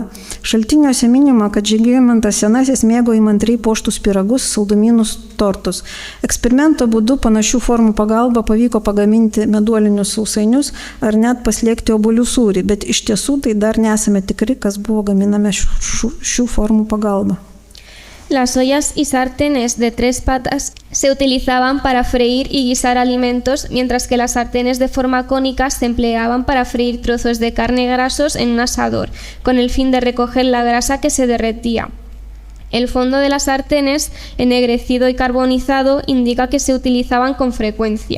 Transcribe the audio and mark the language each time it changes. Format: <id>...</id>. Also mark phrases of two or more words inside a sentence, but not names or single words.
<lt>Šaltiniuose minima, kad Žygimantas Senasis mėgo įmantriai puoštus pyragus, saldumynus, tortus. Eksperimento būdu panašių formų pagalba pavyko pagaminti meduolinius sausainius ar net paslėgti obuolių sūrį, bet iš tiesų tai dar nesame tikri, kas buvo gaminame šių formų pagalba.</lt> <es>Las ollas y sartenes de 3 patas se utilizaban para freír y guisar alimentos, mientras que las sartenes de forma cónica se empleaban para freír trozos de carne grasos en un asador, con el fin de recoger la grasa que se derretía. El fondo de las sartenes, ennegrecido y carbonizado, indica que se utilizaban con frecuencia.</es>